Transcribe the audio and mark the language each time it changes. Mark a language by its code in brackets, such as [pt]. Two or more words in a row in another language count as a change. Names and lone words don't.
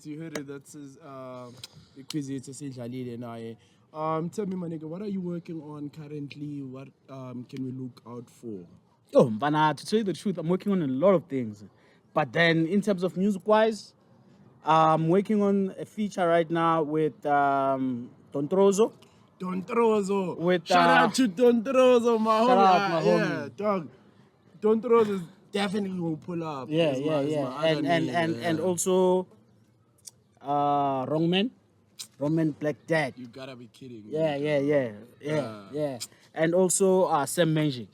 [en] You heard it. That's his the quiz. It's essentially now. Tell me, my nigga, what are you working on currently? What can we look out for? Oh, but to tell you the truth, I'm working on a lot of things. But then, in terms of music-wise, I'm working on a feature right now with Don Trozo. Don Trozo. With, shout out to Don Trozo, my homie. Shout out, my Yeah, homie. dog. Don Trozo is definitely will pull up. Yeah. It's my other name, And also Wrongman Black Dad. You gotta be kidding me. Yeah. And also Sam Magic.